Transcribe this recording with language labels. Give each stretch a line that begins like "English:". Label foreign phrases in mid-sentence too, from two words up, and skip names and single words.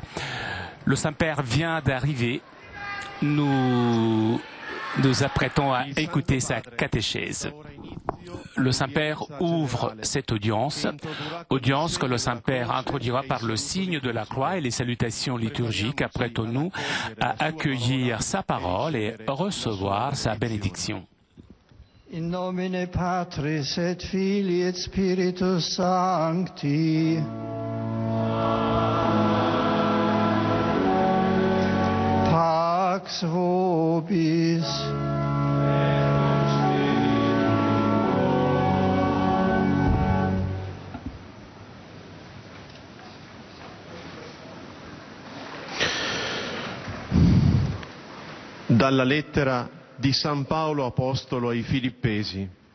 French: Le Saint-Père vient d'arriver. Nous nous apprêtons à écouter sa catéchèse. Le Saint-Père ouvre cette audience que le Saint-Père introduira par le signe de la croix et les salutations liturgiques. Apprêtons-nous à accueillir sa parole et recevoir sa bénédiction.
Latin: In nomine Patris et Filii et Spiritus Sancti. Pax vobis.
Italian: Dalla lettera di San Paolo Apostolo ai Filippesi.